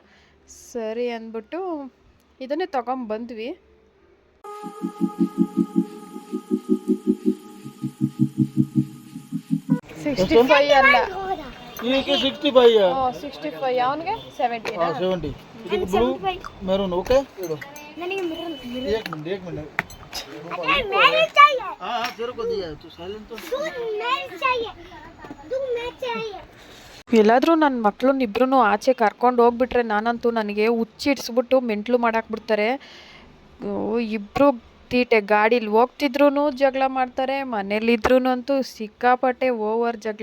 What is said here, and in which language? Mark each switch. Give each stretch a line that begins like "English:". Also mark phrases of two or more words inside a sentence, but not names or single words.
Kannada: ಸರಿ ಅಂದ್ಬಿಟ್ಟು ಇದನ್ನೇ ತೊಗೊಂಬಂದ್ವಿ. 65 ಅಲ್ಲ, 65 65. ಅವನಿಗೆ 70. 70. ಇದಕ್ಕೆ
English: blue maroon.
Kannada: ಓಕೆ ಇದು ನನಗೆ ಮೆರೂನ್.
Hindi: एक मिनट हाँ तेरे को दिया तू साइलेंट तो
Kannada: ಎಲ್ಲಾದರೂ ನನ್ನ ಮಕ್ಕಳನ್ನ ಇಬ್ಬರೂ ಆಚೆ ಕರ್ಕೊಂಡು ಹೋಗ್ಬಿಟ್ರೆ ನಾನಂತೂ ನನಗೆ ಹುಚ್ಚಿಡ್ಸ್ಬಿಟ್ಟು ಮೆಂಟ್ಲು ಮಾಡಾಕ್ಬಿಡ್ತಾರೆ. ಇಬ್ಬರು ತೀಟೆ. ಗಾಡೀಲಿ ಹೋಗ್ತಿದ್ರು ಜಗಳ ಮಾಡ್ತಾರೆ, ಮನೇಲಿದ್ರೂ ಅಂತೂ ಸಿಕ್ಕಾಪಟ್ಟೆ ಓವರ್ ಜಗಳ.